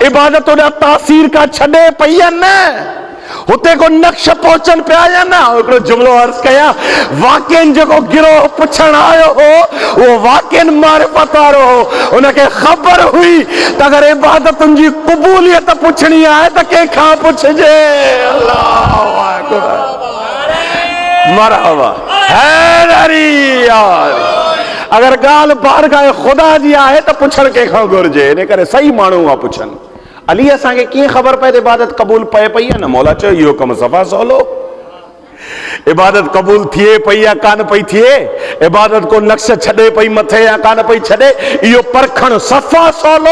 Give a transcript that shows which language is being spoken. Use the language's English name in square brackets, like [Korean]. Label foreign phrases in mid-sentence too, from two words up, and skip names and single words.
[Sindhi] इबादत होॾा तासीर का छॾे पई आहे न, हुते को नक्श पहुचनि पिया या न? हिकिड़ो जुमिलो अर्ज़ कयां, वाक़ई जेको गिरोह पुछण आयो हो उहो वाक़ई मारिफत वारो हो, उनखे ख़बर हुई त अगरि इबादतुनि जी क़बूलियत पुछणी आहे त कंहिंखां पुछजे। [Arabic] الله أكبر، مرحبا, [Sindhi] हैदरी यार। अगरि ॻाल्हि बारगाह ख़ुदा जी आहे त पुछणु कंहिंखां घुरिजे, इन करे सही माण्हू आहे पुछनि। अली असांखे कीअं ख़बर पए त इबादत क़बूल पए पई आहे? न मौला चयो इहो कमु सफ़ा सवलो, इबादत कबूल थिए पई या कान पई थिए, इबादत को नक्श छॾे पई मथे या कान पई छॾे, इहो परखण सफ़ा सवलो।